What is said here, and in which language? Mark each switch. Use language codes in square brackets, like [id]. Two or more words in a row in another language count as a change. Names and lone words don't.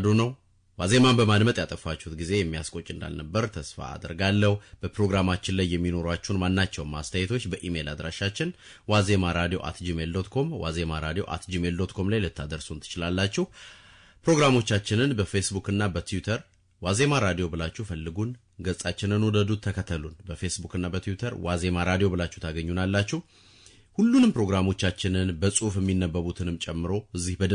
[am] ነው። ዋዜማን በማድመጥ ያጠፋችሁት ጊዜ የሚያስቆጭ እንዳልነበር ተስፋ አደርጋለሁ። በፕሮግራማችን ላይ የሚኖሯችሁን ማናቸውም አስተያየቶች በኢሜል አድራሻችን wazemaradio@gmail.com wazemaradio@gmail.com ላይ ልታደርሱን ትችላላችሁ። ፕሮግራሞቻችንን በፌስቡክ እና በትዊተር ዋዜማ ራዲዮ ብላችሁ ፈልጉን። ገጻችንን ወደዱት፣ ተከተሉን። በፌስቡክ እና በትዊተር ዋዜማ ራዲዮ ብላችሁ ታገኙናላችሁ። ሁሉንም ፕሮግራሞቻችንን በጽሁፍ የሚነበቡትንም ጨምሮ እዚህ በድምጽ